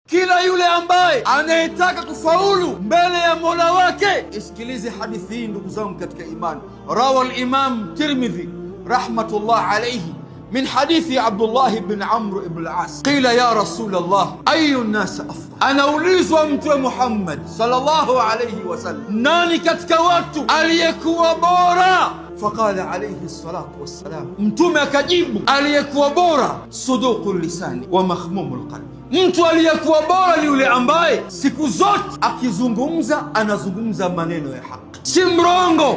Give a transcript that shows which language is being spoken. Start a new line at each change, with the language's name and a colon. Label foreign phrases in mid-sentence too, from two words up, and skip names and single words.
Swahili: Kila yule ambaye anayetaka kufaulu mbele ya Mola wake, isikilize hadithi hii ndugu zangu katika imani.
Arabic: روى الإمام الترمذي رحمة الله عليه من حديث عبد الله بن عمرو بن العاص قيل يا رسول الله أي الناس أفضل.
Swahili: Anaulizwa Mtume Muhammad
Arabic: صلى الله عليه وسلم,
Swahili: nani katika watu aliyekuwa bora?
Arabic: فقال عليه الصلاة والسلام,
Swahili: Mtume akajibu, aliyekuwa bora
Arabic: صدوق اللسان ومخموم القلب.
Swahili: Mtu aliyekuwa bora ni yule ambaye siku zote akizungumza anazungumza maneno ya haki, si mrongo.